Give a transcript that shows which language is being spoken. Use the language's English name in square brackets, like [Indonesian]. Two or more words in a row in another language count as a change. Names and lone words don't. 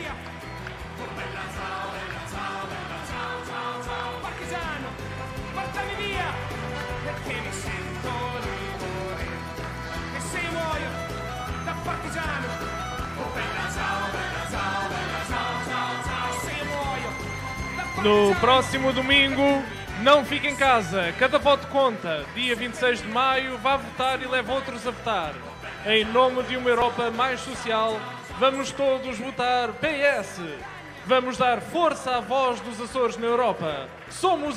[Italian] Partigiano, portami via, perché mi sento livore. E se io muoio da partigiano, oh bella ciao, bella ciao, bella ciao, ciao, ciao. Se io muoio da partigiano. [Portuguese] No próximo domingo, não fique em casa. Cada voto conta. Dia 26 de maio, vá votar e leve outros a votar. Em nome de uma Europa mais social, vamos todos votar PS. Vamos dar força à voz dos Açores na Europa.